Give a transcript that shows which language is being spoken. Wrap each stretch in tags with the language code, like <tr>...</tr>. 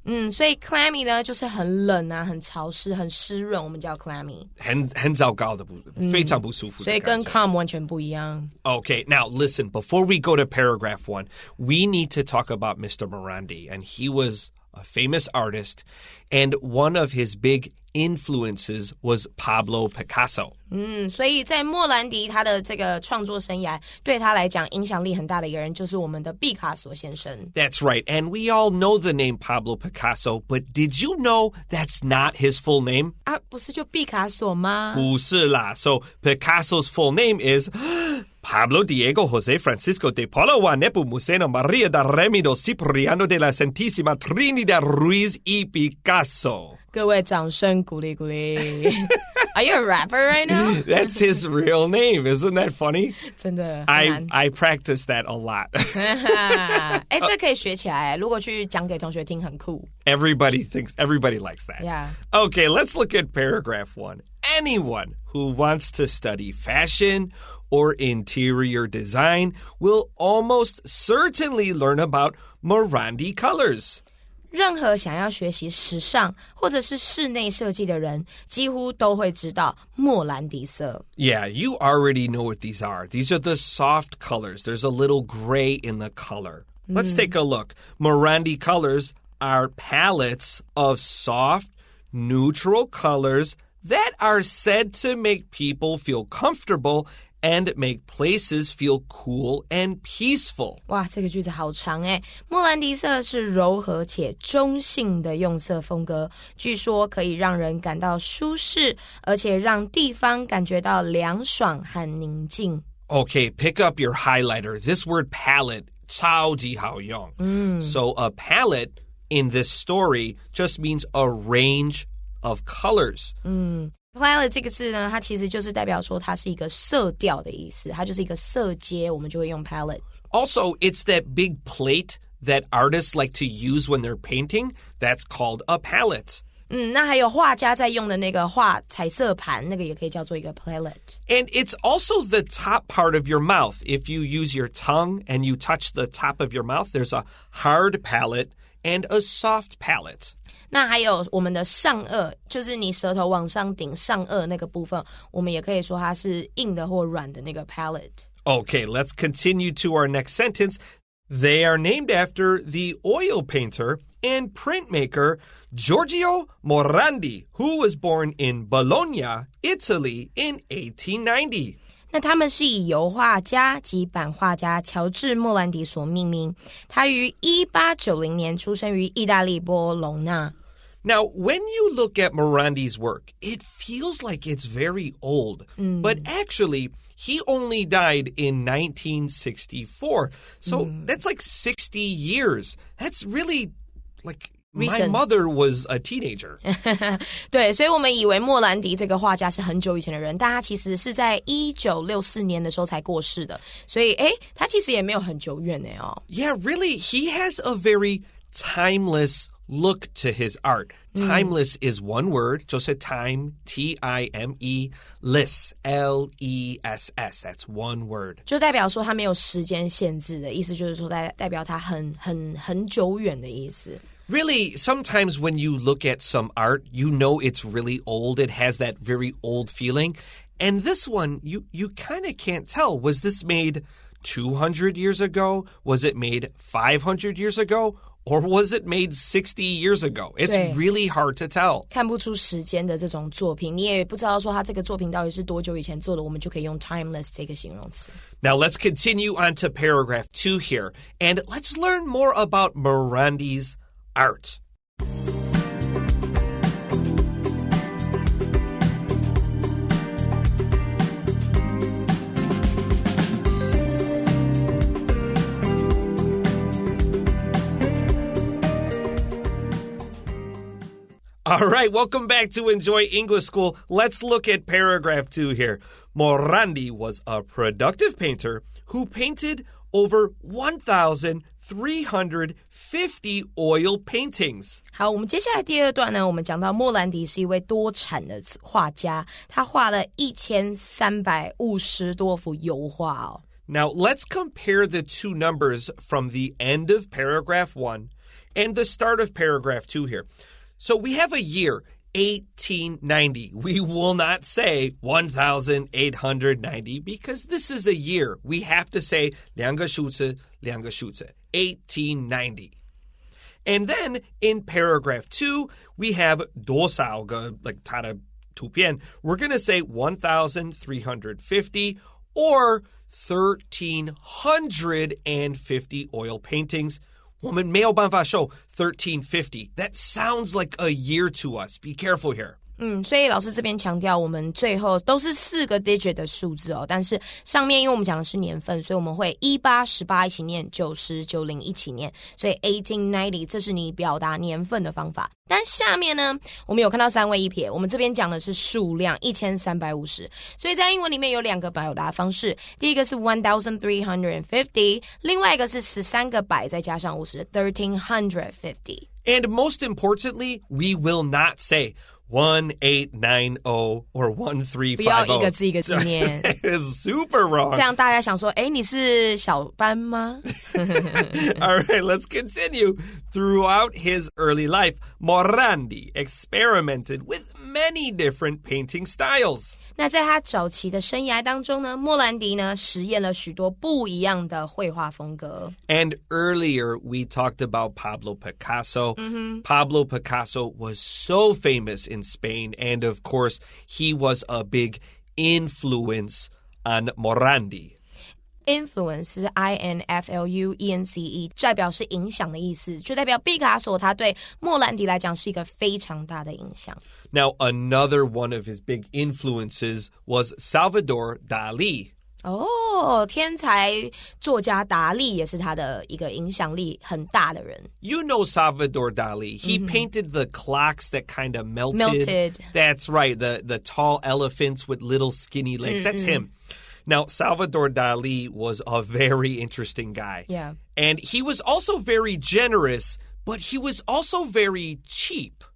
<zh>所以 clammy 呢就是很冷啊，很潮湿，很湿润，我们叫 clammy。很糟糕的，非常不舒服的感觉。所以跟 calm 完全不一样。</zh> <en>Okay, now listen, before we go to paragraph 1, we need to talk about Mr. Morandi. And he was a famous artist, and one of his big influences was Pablo Picasso.</en> <zh>所以在莫兰迪他的这个创作生涯，对他来讲影响力很大的一个人就是我们的毕卡索先生。</zh> <en>That's right, and we all know the name Pablo Picasso, but did you know that's not his full name?</en> <zh>啊，不是就毕卡索吗？不是啦,</zh> <en>so Picasso's full name is Pablo Diego José Francisco de Paula Juan Nepomuceno María da Remido Cipriano de la Santísima Trinidad Ruiz y Picasso.</en> <zh>各位掌声鼓励鼓励。</zh> <en>Are you a rapper right now? That's his real name. Isn't that funny?</en> <zh>真的</zh> <en>I practice that a lot.</en> <zh>哎，这可以学起来，如果去讲给同学听很酷。</zh> <en>Everybody likes that. Yeah. Okay, let's look at paragraph 1. Anyone who wants to study fashion or interior design will almost certainly learn about Morandi colors.</en> <zh>任何想要学习时尚或者是室内设计的人，几乎都会知道莫兰迪色。</zh> <en>Yeah, you already know what these are. These are the soft colors. There's a little gray in the color. Let's take a look. Morandi colors are palettes of soft, neutral colors that are said to make people feel comfortable and make places feel cool and peaceful.</en> <zh>哇，这个句子好长诶。莫兰迪色是柔和且中性的用色风格，据说可以让人感到舒适，而且让地方感觉到凉爽和宁静。</zh> <en>Okay, pick up your highlighter. This word palette,</en> <zh>超级好用.</zh> <en>So a palette in this story just means a range of colors.</en> <zh>Palette 这个字呢，它其实就是代表说它是一个色调的意思，它就是一个色阶，我们就会用 palette.</zh> <en>Also, it's that big plate that artists like to use when they're painting. That's called a palette.</en> <zh>那还有画家在用的那个画彩色盘，那个也可以叫做一个 palette.</zh> <en>And it's also the top part of your mouth. If you use your tongue and you touch the top of your mouth, there's a hard palate and a soft palate.</en> <zh>那还有我们的上颚，就是你舌头往上顶上颚那个部分，我们也可以说它是硬的或软的那个 palate.</zh> <en>Okay, let's continue to our next sentence. They are named after the oil painter and printmaker Giorgio Morandi, who was born in Bologna, Italy in 1890.</en> <zh>那他们是以油画家及版画家乔治·莫兰迪所命名。他于1890年出生于意大利波隆纳。</zh> <en>Now, when you look at Morandi's work, it feels like it's very old. But actually, he only died in 1964. So that's like 60 years. That's really like my mother was a teenager.</en> <zh>对，所以我们以为莫兰迪这个画家是很久以前的人，但他其实是在1964年的时候才过世的。所以，他其实也没有很久远哦。</zh> <en>Yeah, really, he has a very timeless look to his art. Timeless is one word,</en> <zh>就是</zh> <en>time, T-I-M-E, less, L-E-S-S. That's one word.</en> <zh>就代表说他没有时间限制的意思，就是说代表他很久远的意思。</zh> <en>Really, sometimes when you look at some art, you know it's really old. It has that very old feeling. And this one, you kind of can't tell. Was this made 200 years ago? Was it made 500 years ago?Or was it made 60 years ago? It's really hard to tell.</en> <zh>看不出时间的这种作品，你也不知道说他这个作品到底是多久以前做的，我们就可以用 timeless 这个形容词。</zh> <en>Now let's continue on to paragraph 2 here, and let's learn more about Morandi's art. All right, welcome back to Enjoy English School. Let's look at paragraph 2 here. Morandi was a productive painter who painted over 1,350 oil paintings.</en> <zh>好，我们接下来第二段呢，我们讲到莫兰迪是一位多产的画家，他画了1350多幅油画哦。</zh> <en>Now, let's compare the two numbers from the end of paragraph 1 and the start of paragraph 2 here.So we have a year, 1890. We will not say 1890 because this is a year. We have to say</en> <zh>两个数字,</zh> <en>1890. And then in paragraph 2, we have</en> <zh>多少个,</zh> <en>like</en> <zh>它的图片.</zh> <en>We're going to say 1,350 or 1,350 oil paintings.</en> <zh>我们没有办法show 1350.</zh> <en>That sounds like a year to us. Be careful here.</en> <zh>所以老师这边强调我们最后都是4个 digit 的数字哦，但是上面因为我们讲的是年份，所以我们会18、18一起念，90、90一起念，所以1890这是你表达年份的方法。但下面呢，我们有看到3位一撇，我们这边讲的是数量1350，所以在英文里面有2个表达方式，第一个是 1350， 另外一个是13个百再加上50 1350。</zh> <en>And most importantly, we will not say 1890 or 1350.</en> <zh>不要一个字一个字念。</zh> <en>It is super wrong.</en> <zh>这样大家想说，你是小班吗？</zh> <en>All right, let's continue. Throughout his early life, Morandi experimented with many different painting styles.</en> <zh>那在他早期的生涯当中呢，莫兰迪呢实验了许多不一样的绘画风格。</zh> <en>And earlier we talked about Pablo Picasso. Pablo Picasso was so famous in Spain, and of course, he was a big influence on Morandi.</en> <zh>Influence 是 I-N-F-L-U-E-N-C-E， 代表是影响的意思，就代表毕卡索他对莫兰迪来讲是一个非常大的影响。</zh> <en>Now, another one of his big influences was Salvador Dali.</en> <zh>天才作家达利也是他的一个影响力很大的人。</zh> <en>You know Salvador Dali. He painted the clocks that kind of melted. That's right, the tall elephants with little skinny legs. That's him. Now, Salvador Dali was a very interesting guy. Yeah. And he was also very generous, but he was also very cheap.</en>